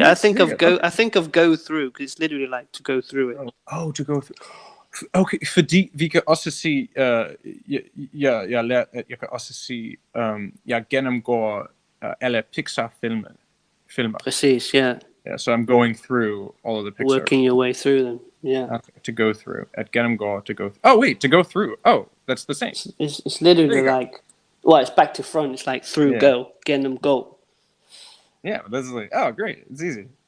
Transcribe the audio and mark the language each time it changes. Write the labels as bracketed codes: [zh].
[en] I think of go through, because it's literally like to go through it. Oh, to go through. [da] Okay, fordi vi kan også sige, jeg kan også sige, jeg gennemgår alle Pixar-filmer. Præcis, yeah. [en] Yeah, so I'm going through all of the Pixar. Working your way through them, yeah. Okay, to go through. At gennemgår, to go. Oh wait, to go through. Oh, that's the same. It's literally like, well, it's back to front. It's like through, go, gennemgå. Yeah, that's like, oh great, it's easy.